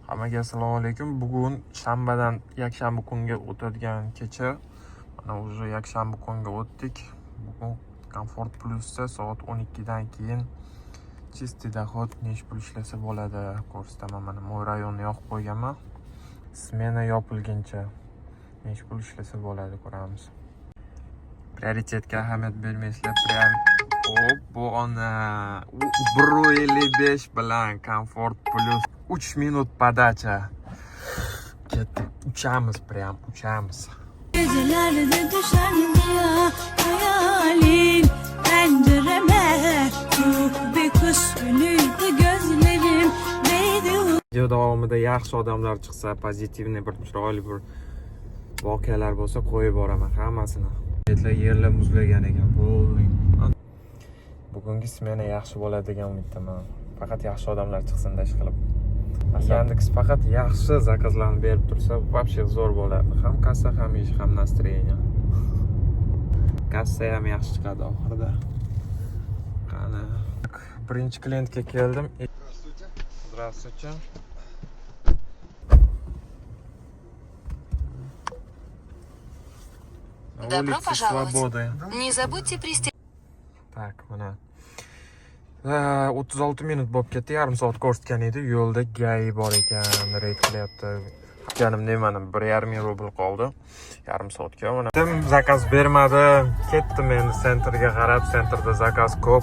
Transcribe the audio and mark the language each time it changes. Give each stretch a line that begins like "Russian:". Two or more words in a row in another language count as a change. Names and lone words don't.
Uzbek: Hammaga assalomu alaykum. Bugun shanbadan yakshanba kunga o'tadigan kecha. Mana уже yakshanba kunga o'tdik. Bugun Comfort Plus'da soat 12 dan keyin
Russian: чистый доход
Uzbek: necha pul ishlasa bo'ladi ko'rsataman. Mana mo'y rayonni yoqib qo'yganman. Smena yopilguncha necha pul ishlasa bo'ladi ko'ramiz. Prioritetga ahamiyat bermaysizlar. Bu ona 1.55 bilan Comfort Plus 3 minut podacha. Ketdik, uchamiz, uchamiz.
Turkish: Gecelerde düşen ziya hayalin pencereme Ruh bir kış günüydü gözlerim neydi
Uzbek: Video davomida yaxshi odamlar chiqsa, pozitivniy bir chiroyli bir voqealar bo'lsa qo'yib boraman hammasini. Yerlar muzlagan ekan. Bugungi smena yaxshi bo'ladi degan umiddaman. Faqat yaxshi odamlar chiqsin-da ish qilib. Yandex faqat yaxshi zakazlarni berib tursa, вообще zo'r bo'ladi. Ham kassa, ham ish, ham настроение. Kassa ham yaxshi chiqadi oxirida. Qani. Birinchi klientga keldim.
Russian: Здравствуйте. Добро пожаловать. Не забудьте пристегнуть. Так,
Uzbek: mana 36 minut bo'lib ketdi, yarim soat ko'rsatgan edi. Yo'lda gay bor ekan, reyd qilyapti. Ganim nimani 1,5 rubl qoldi yarim soatga. Mana zakaz bermadi. Ketdim endi sentrga qarab, sentrda zakaz ko'p.